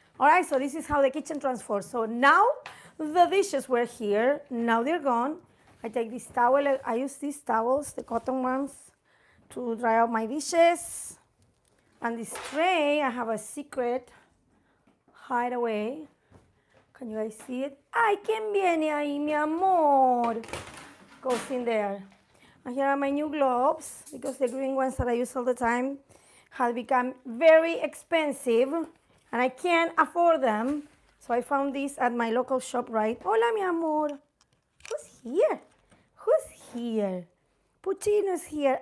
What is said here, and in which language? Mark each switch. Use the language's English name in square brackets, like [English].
[English] All right, so this is how the kitchen transforms. So now the dishes were here. Now they're gone. I take this towel. I use these towels, the cotton ones. to dry out my dishes. And this tray, I have a secret hideaway. Can you guys see it? [Spanish] ¡Ay, quién viene ahí, mi amor! [English] Goes in there. And here are my new gloves, because the green ones that I use all the time have become very expensive, and I can't afford them. So I found this at my local shop, right? [Spanish] Hola, mi amor. [English] Who's here? Who's here? Puccino's here.